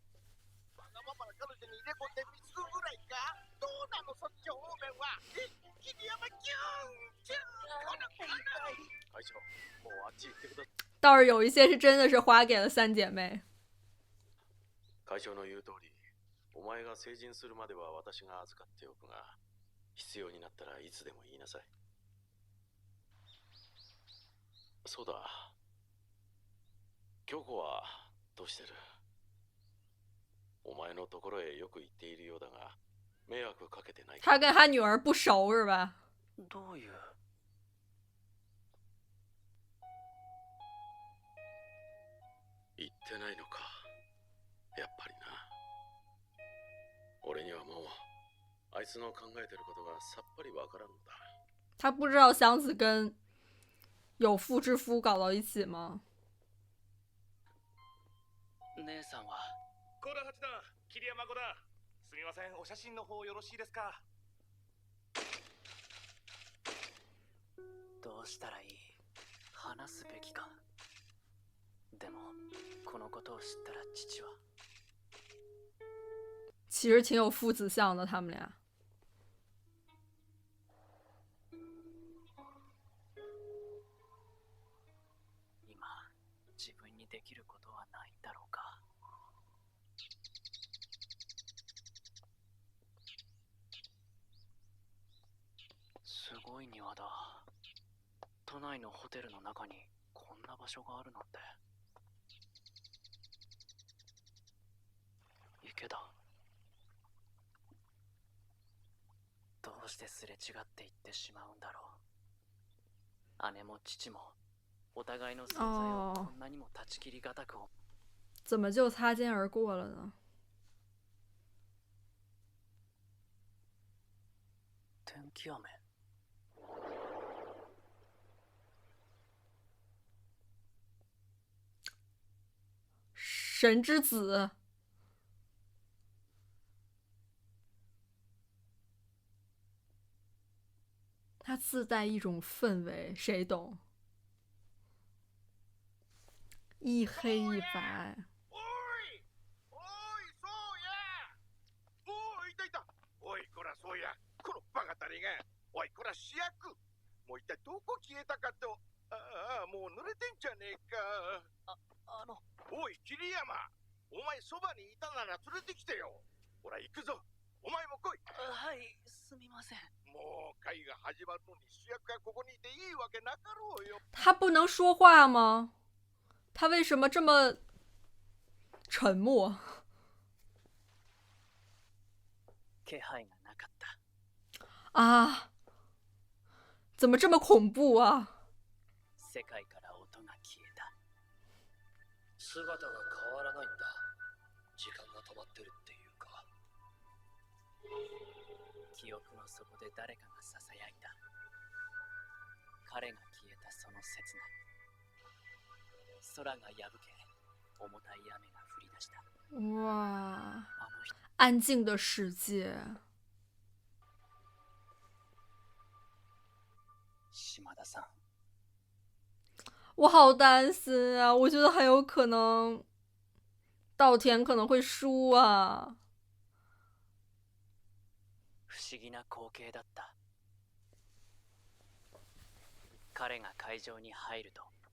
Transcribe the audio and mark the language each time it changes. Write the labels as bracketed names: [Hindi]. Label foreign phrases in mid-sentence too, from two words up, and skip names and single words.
[Chinese] 倒是有一些是真的是花给了三姐妹。 [Japanese] 会長の言う通り、お前が成人するまでは私が預かっておくが、必要になったらいつでも言いなさい。そうだ。京子はどうしてる？お前のところへよく行っているようだが、迷惑かけてないか？ [Chinese] 他跟他女儿不熟是吧？ [Japanese] どういう？言ってないのか。やっぱりな。俺にはもうあいつの考えてることがさっぱりわからんのだ。 [Chinese] 他不知道祥子跟有妇之夫搞到一起吗？ [Japanese] 姉さんは。小田八段、桐山五段、すみません、お写真の方よろしいですか？どうしたらいい？話すべきか。でもこのことを知ったら父は。 [Chinese] 其实挺有父子相的，他们俩。 [Japanese] 今自分にできることはないんだろうか。すごい庭だ。都内のホテルの中にこんな場所があるなんて。池だ。してすれ違っていってしまうんだろう。姉も父もお互いの存在をこんなにも断ち切りがたく [Chinese] 怎么就擦肩而过了呢？ [Japanese] 天気雨。 [Chinese] 神之子，它自带一种氛围，谁懂？一黑一白。 [Japanese] おいおいそうやおいいたいたおいこらそうやこのバカタレがおいこら主役もう一体どこ消えたかとああもう濡れてんじゃねえかおい桐山お前そばにいたなら連れてきてよほら行くぞお前も来いはい、すみません。もう会が始まるのに主役がここにいていいわけなかろうよ [Chinese] 他不能说话吗？他为什么这么沉默？ [Japanese] 気配がなかった。 [Chinese] 啊，怎么这么恐怖啊？ [Japanese] 世界から音が消えた。姿が変わらないんだ。時間が止まってるっていうか。記憶の底で誰かがささやいた。彼が消えたその刹那。空が破け、重たい雨が降り出した。 [Chinese] 哇，安静的世界。 [Japanese] 島田さん。 [Chinese] 我好担心啊！我觉得很有可能，稻田可能会输啊。 [Japanese] 不思議な光景だった。彼が会場に入ると。